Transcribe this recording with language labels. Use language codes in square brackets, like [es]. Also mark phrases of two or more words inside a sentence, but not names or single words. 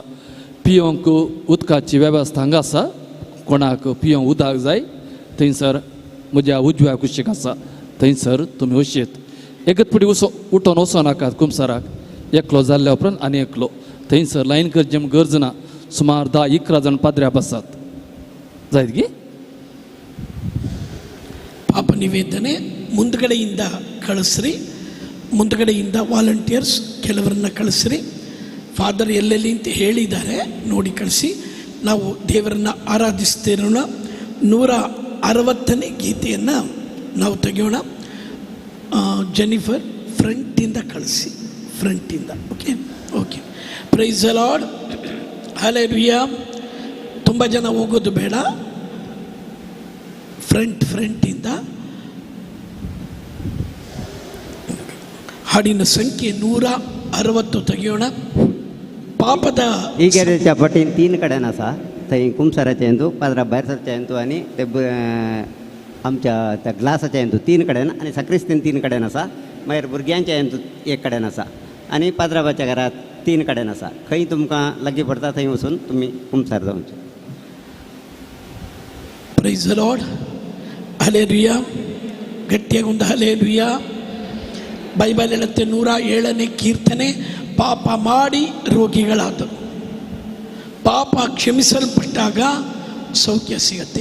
[kok] पियोंक उदकाची वेवस्था हांगा आसा. कोणाक पियोंक उदक जाय थंयसर म्हज्या उजव्या कुशीक आसा, थंयसर तुमी वशेत. एकच फुटी उठोन वचो नाकात कुमसाराक. एकलो जाल्ल्या उपरांत आनी एकलो थंयसर लायन करचें गरज ना. सुमार 10-11 जाण पाद्र्या बसात. जायत गी [kn] ಪಾಪ ನಿವೇದನೆ ಮುಂದ್ಗಡೆಯಿಂದ ಕಳಿಸ್ರಿ. ಮುಂದ್ಗಡೆಯಿಂದ ವಾಲಂಟಿಯರ್ಸ್ ಕೆಲವರನ್ನ ಕಳಿಸ್ರಿ. ಫಾದರ್ ಎಲ್ಲೆಲ್ಲಿ ಅಂತ ಹೇಳಿದ್ದಾರೆ ನೋಡಿ ಕಳಿಸಿ. ನಾವು ದೇವರನ್ನ ಆರಾಧಿಸ್ತಿರೋಣ. 160ನೇ ಗೀತೆಯನ್ನು ನಾವು ತೆಗೆಯೋಣ. ಜೆನಿಫರ್ ಫ್ರಂಟಿಂದ ಕಳಿಸಿ, ಫ್ರಂಟಿಂದ. [en] OK OK. Praise the Lord. ಹಲ್ಲೆಲೂಯಾ. [kn] ತುಂಬ ಜನ ಹೋಗೋದು ಬೇಡ, ಫ್ರಂಟಿಂದ. ಹಾಡಿನ ಸಂಖ್ಯೆ 160 ತೆಗೆಯೋಣ. [kok] पापद इगेरेच्या पटीन 3 कडेन आसा. थंय कुमसाराचें हिंदू, पाद्रा भायर सरचें हिंदू आनी ते आमच्या त्या ग्लासाचें हिंदू 3 कडेन आनी सक्रिस्तीन 3 कडेन आसा. मागीर भुरग्यांचें हिंदू 1 कडेन आसा आनी पाद्राबाच्या घरात 3 कडेन आसा. खंय तुमकां लागीं पडटा थंय वचून तुमी कुमसार जावचें. [en] Praise the Lord. ಹಲ್ಲೆಲೂಯಾ. [kn] ಗಟ್ಟಿಯಾಗಿ ಒಂದು ಹಲ್ಲೆಲೂಯಾ. ಬೈಬಲ್ ಹೇಳುತ್ತೆ 107ನೇ ಕೀರ್ತನೆ, ಪಾಪ ಮಾಡಿ ರೋಗಿಗಳಾದರು. ಪಾಪ ಕ್ಷಮಿಸಲ್ಪಟ್ಟಾಗ ಸೌಖ್ಯ ಸಿಗತ್ತೆ.